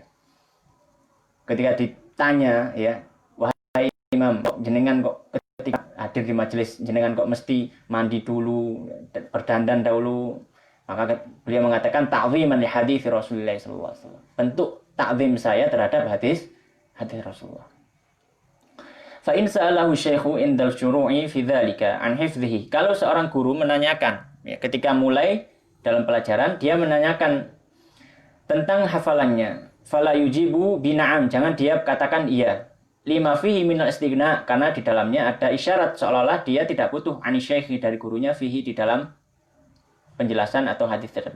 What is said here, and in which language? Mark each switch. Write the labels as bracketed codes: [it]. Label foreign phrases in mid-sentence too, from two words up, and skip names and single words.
[id] Ketika ditanya ya, wahai Imam, jenengan kok ketika hadir di majelis jenengan kok mesti mandi dulu, berdandan dahulu? Maka beliau mengatakan, [ar] تعظيما لحديث رسول الله صلى الله عليه وسلم. [id] Bentuk ta'zim saya terhadap hadis Rasulullah. [ar] فإن سأله الشيخ عند الشروع في ذلك عن حفظه. [id] Kalau seorang guru menanyakan ya, ketika mulai dalam pelajaran dia menanyakan tentang hafalannya, [ar] فلا يجيب بنعم, [id] jangan dia katakan iya. [ar] لما فيه من الاستغناء, [id] karena di dalamnya ada isyarat seolah-olah dia tidak butuh [ar] عن شيخه, [id] dari gurunya, fihi, di dalam penjelasan atau hadis tersebut.